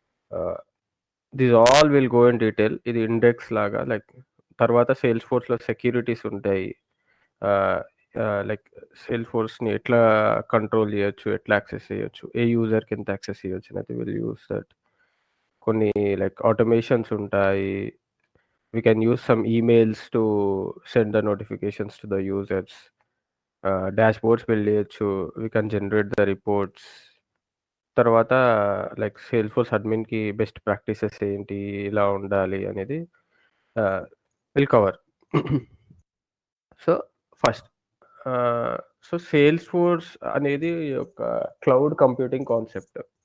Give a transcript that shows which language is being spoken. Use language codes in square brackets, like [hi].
[te] ఆహ్, [en] This all will go in detail. [te] ఇది index లాగా లైక్ తర్వాత సేల్స్‌ఫోర్స్‌లో సెక్యూరిటీస్ ఉంటాయి. ఆహ్, లైక్ సేల్స్‌ఫోర్స్‌ని ఎట్లా కంట్రోల్ చేయొచ్చు? ఎట్లా యాక్సెస్ చేయొచ్చు? ఏ యూజర్‌కి ఎంత యాక్సెస్ చేయొచ్చు అనేది [en] Will use that. [te] కొన్ని లైక్ ఆటోమేషన్స్ ఉంటాయి. [en] We can use some emails to send the notifications to the users. [te] Dashboards build చేయొచ్చు. [en] We can generate the reports. [te] తర్వాత లైక్ సేల్స్‌ఫోర్స్ అడ్మిన్‌కి బెస్ట్ ప్రాక్టీసెస్ ఏంటి? ఇలా ఉండాలి అనేది ఆహ్, [en] Will cover. [te] సో ఫస్ట్ ఆహ్, సో సేల్స్‌ఫోర్స్ అనేది ఒక క్లౌడ్ కంప్యూటింగ్ కాన్సెప్ట్.